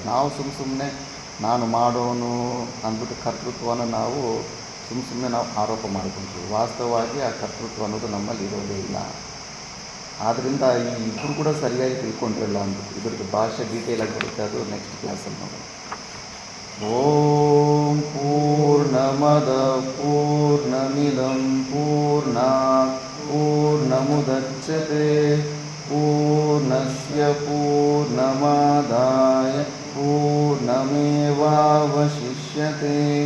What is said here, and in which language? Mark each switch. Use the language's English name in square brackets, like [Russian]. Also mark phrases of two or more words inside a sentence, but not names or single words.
[Kannada] ನಾವು ಸುಮ್ಮನೆ ನಾನು ಮಾಡೋನು ಅಂದ್ಬಿಟ್ಟು ಕರ್ತೃತ್ವನ ನಾವು ಸುಮ್ಮನೆ ನಾವು ಆರೋಪ ಮಾಡ್ಕೊಳ್ತೀವಿ. ವಾಸ್ತವವಾಗಿ ಆ ಕರ್ತೃತ್ವ ಅನ್ನೋದು ನಮ್ಮಲ್ಲಿ ಇರೋದೇ ಇಲ್ಲ. ಆದ್ದರಿಂದ ಈ ಇಬ್ಬರು ಕೂಡ ಸರಿಯಾಗಿ ತಿಳ್ಕೊಂಡಿರಲ್ಲ ಅಂದ್ಬಿಟ್ಟು ಇದ್ರದ್ದು ಭಾಷೆ ಡೀಟೇಲಾಗಿ ಬರುತ್ತೆ, ಅದು [English] next classalli [Kannada] ನೋಡೋಣ. [Sanskrit] ಓಂ ಪೂರ್ಣಮದ ಪೂರ್ಣಮಿದಂ ಪೂರ್ಣಾತ್ ಪೂರ್ಣಮುದಚ್ಯತೆ ಪೂರ್ಣಸ್ಯ ಪೂರ್ಣಮಾದಾಯ ಪೂರ್ಣಮೇವಾವಶಿಷ್ಯತೆ.